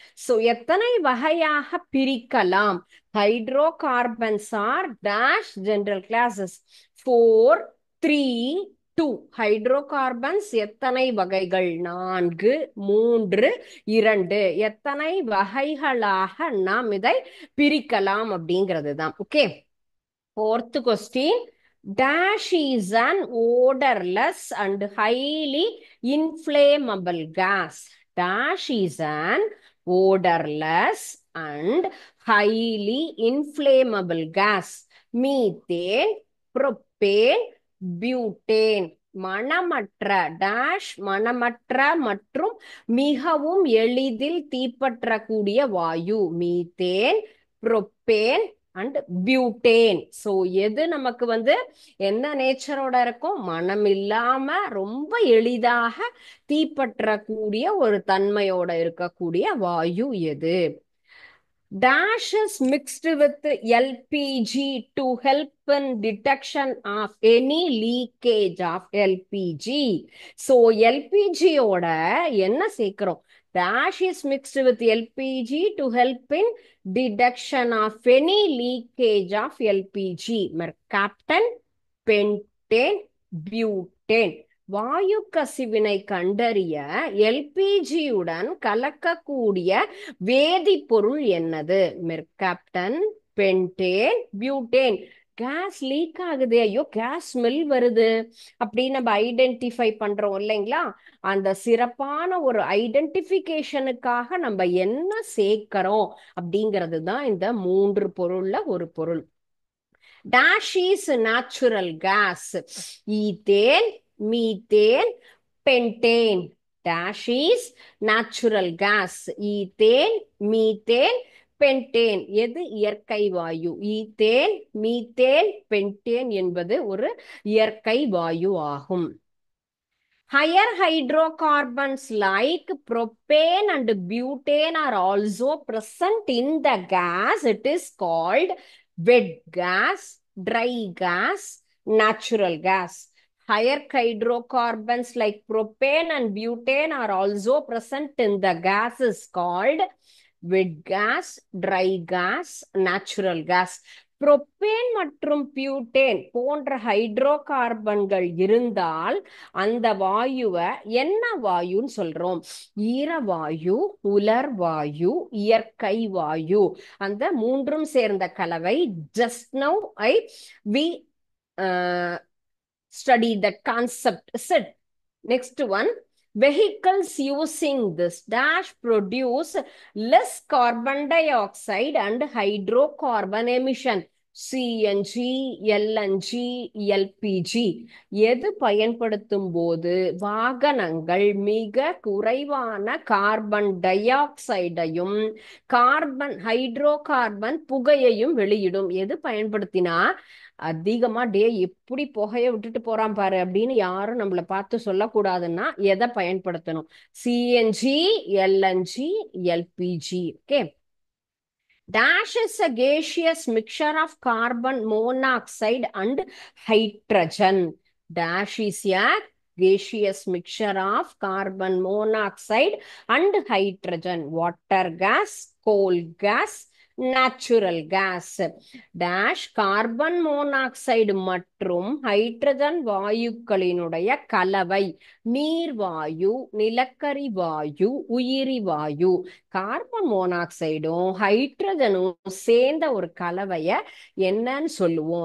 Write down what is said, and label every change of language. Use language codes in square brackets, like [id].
[ta] So எத்தனை வகையாக பிரிக்கலாம்? [en] hydrocarbons are dash general classes [ta] 4, 3, 2. Hydrocarbons எத்தனை வகைகள்? 4, 3, 2. எத்தனை வகைகளாக நாம் இதை பிரிக்கலாம் அப்படிங்கிறது தான். [en] Okay, fourth question. Dash is an odorless and highly inflammable gas. Dash is an odorless and highly inflammable gas. Methane, propane, butane. [ta] மணமற்ற dash, மணமற்ற மற்றும் மிகவும் எளிதில் தீப்பற்றக்கூடிய வாயு. Methane, propane and butane. So எது நமக்கு என்ன நேச்சரோட இருக்கும்? மனம் இல்லாம ரொம்ப எளிதாக தீப்பற்றக்கூடிய ஒரு தன்மையோட இருக்கக்கூடிய வாயு எது? [en] Dash is mixed with LPG to help in detection of any leakage of LPG. [ta] So LPG ஓட என்ன சேர்க்கிறோம்? [en] Dash is mixed with LPG to help in detection of any leakage of LPG. Mercaptan, pentane, butane. [ta] வாயு கசிவினை கண்டறிய எல்பிஜியுடன் கலக்கக்கூடிய வேதிப்பொருள் என்னது? Mercaptan, pentane, butane. Gas leak ஆகுது, ஐயோ gas smell வருது அப்படின்னு நம்ம ஐடென்டிஃபை பண்றோம் இல்லைங்களா? அந்த சிறப்பான ஒரு ஐடென்டிஃபிகேஷனுக்காக நம்ம என்ன சேர்க்கிறோம் அப்படிங்கிறது தான் இந்த 3 பொருள்ல ஒரு பொருள். [en] Dash is natural gas. Ethane, methane, pentane. Dash is natural gas. Ethane, methane, pentane. [ta] எது இயற்கை வாயு? ஈத்தேன், மீத்தேன், பென்டேன் என்பது ஒரு இயற்கை வாயு ஆகும். [en] Higher hydrocarbons like propane and butane are also present in the gas. It is called wet gas, dry gas, natural gas. Higher hydrocarbons like propane and butane are also present in the gas is called wet gas, dry gas, natural gas. [ta] Propane மற்றும் butane போன்ற hydro கார்பன்கள் இருந்தால் அந்த வாயுவை என்ன வாயுன்னு சொல்றோம்? ஈரவாயு, உலர்வாயு, இயற்கை வாயு. அந்த மூன்றும் சேர்ந்த கலவை. [en] Just now we study that concept. Is it? Next one, vehicles using this dash produce less carbon dioxide and hydrocarbon emission. [ta] CNG, LNG, LPG எது பயன்படுத்தும் போது வாகனங்கள் மிக குறைவான கார்பன் டை ஆக்சைடையும் ஹைட்ரோ கார்பன் புகையையும் வெளியிடும்? எது பயன்படுத்தினா அதிகமா எப்படி புகைய விட்டுட்டு போறான் பாரு அப்படின்னு யாரும் நம்மள பார்த்து சொல்லக்கூடாதுன்னா எதை பயன்படுத்தணும்? CNG, LNG, LPG. Okay. [en] Dash is a gaseous mixture of carbon monoxide and hydrogen. Dash is a gaseous mixture of carbon monoxide and hydrogen. Water gas, coal gas, natural gas. [ta] Dash carbon monoxide மற்றும் hydrogen வாயுக்களினுடைய கலவை. நீர்வாயு, நிலக்கரி வாயு, உயிரி வாயு. Carbon மோனாக்சைடும் ஹைட்ரஜனும் சேர்ந்த ஒரு கலவைய என்னன்னு சொல்லுவோம்?